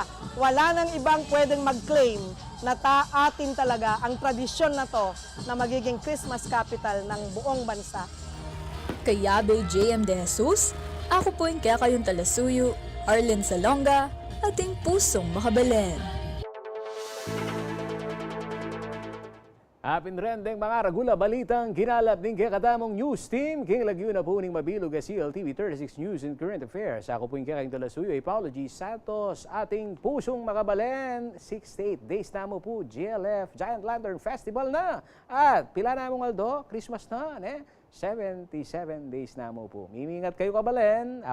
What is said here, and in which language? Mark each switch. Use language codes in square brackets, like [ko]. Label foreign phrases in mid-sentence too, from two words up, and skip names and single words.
[tl] Wala nang ibang pwedeng mag-claim na atin talaga ang tradisyon na to na magiging [en] Christmas capital [tl] ng buong bansa. [pam] Kayabe JM De Jesus, ako po yung kaya kayong talasuyo, Arlen Salonga, ating pusong makabalen. Apin rin ding mga ragula balitang kinalap din kaya katamong news team. King lagyo na po ning mabilog sa CLTV 36 News and Current Affairs. Ako po yung kaya kayong talasuyo ay Paolo G. Santos, ating pusong makabalen. 6 to 8 days na mo po GLF Giant Lantern Festival na. At pila na mong Aldo, Christmas na, 77 days na mo po. Mimingat kayo kabalen.